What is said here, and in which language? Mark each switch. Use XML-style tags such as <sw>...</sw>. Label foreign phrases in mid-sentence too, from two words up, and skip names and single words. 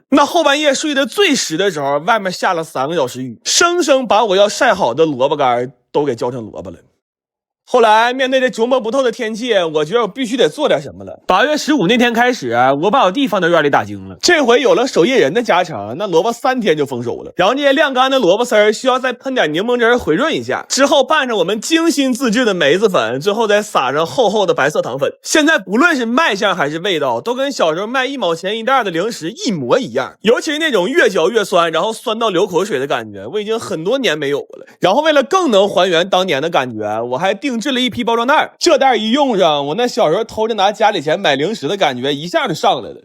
<zh>那後半夜睡得最實的時候，外面下了3個小時雨，生生把我要曬好的蘿蔔乾都給澆成蘿蔔了。後來面對這琢磨不透的天氣，我覺得我必須得做點什麼了。8月15那天開始，我把我弟放到院裡打更了。這回有了守夜人的加成，那蘿蔔3天就豐收了。然後這些晾乾的蘿蔔絲需要再噴點檸檬汁回潤一下，之後拌上我們精心自制的梅子粉，最後再撒上厚厚的白色糖粉。現在不論是賣相還是味道，都跟小時候賣1毛錢一袋的零食一模一樣。尤其是那種越嚼越酸，然後酸到流口水的感覺，我已經很多年沒有了。然後為了更能還原當年的感覺，我還定制了一批包装袋，這袋一用上，我那小時候偷着拿家里錢買零食的感覺一下就上來了。</zh>